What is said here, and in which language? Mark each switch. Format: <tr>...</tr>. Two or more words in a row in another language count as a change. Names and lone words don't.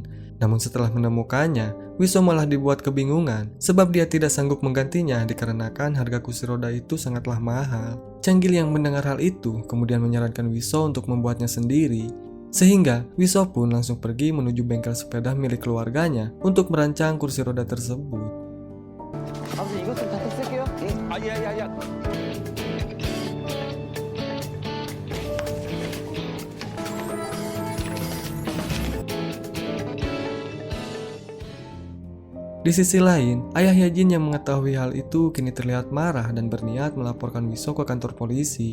<id>Namun setelah menemukannya, Wiso malah dibuat kebingungan sebab dia tidak sanggup menggantinya dikarenakan harga kursi roda itu sangatlah mahal. Canggil yang mendengar hal itu kemudian menyarankan Wiso untuk membuatnya sendiri. Sehingga Wiso pun langsung pergi menuju bengkel sepeda milik keluarganya untuk merancang kursi roda tersebut.</id> <ko>아버지 이것 좀 갖다 쓸게요. 야야야.</ko> <id>Di sisi lain, ayah Yejin yang mengetahui hal itu kini terlihat marah dan berniat melaporkan Wiso ke kantor polisi.</id>